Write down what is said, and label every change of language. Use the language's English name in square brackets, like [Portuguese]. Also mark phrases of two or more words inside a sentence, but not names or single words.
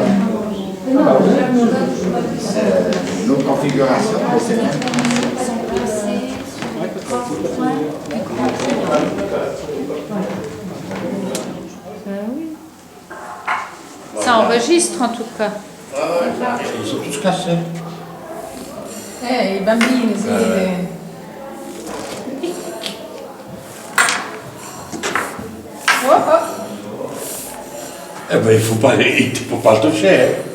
[French] C'est une autre configuration, mais c'est bien. Ça enregistre en tout cas. Ils sont tous cassés. [Italian] I bambini, sì. [French] Eh ben, il faut pas le toucher.